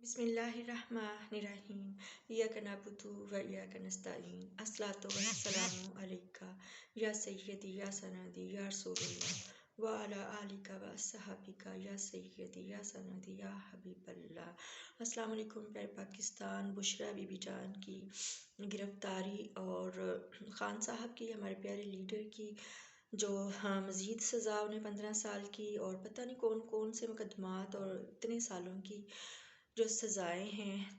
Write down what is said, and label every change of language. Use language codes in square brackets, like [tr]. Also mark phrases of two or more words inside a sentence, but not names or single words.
[ar] بسم الله الرحمن الرحيم إياك نعبد وإياك نستعين الصلاة والسلام عليك يا سيدي يا سندي يا رسول الله وعلى آلك وأصحابك يا سيدي يا سندي يا حبيب الله. السلام علیکم [ur] پیارے پاکستان. بشریٰ بی بی جان کی گرفتاری اور خان صاحب کی، ہمارے پیارے لیڈر کی جو مزید سزا انہیں 15 سال کی اور پتہ نہیں کون کون سے مقدمات اور اتنے سالوں کی جو سزائیں ہیں.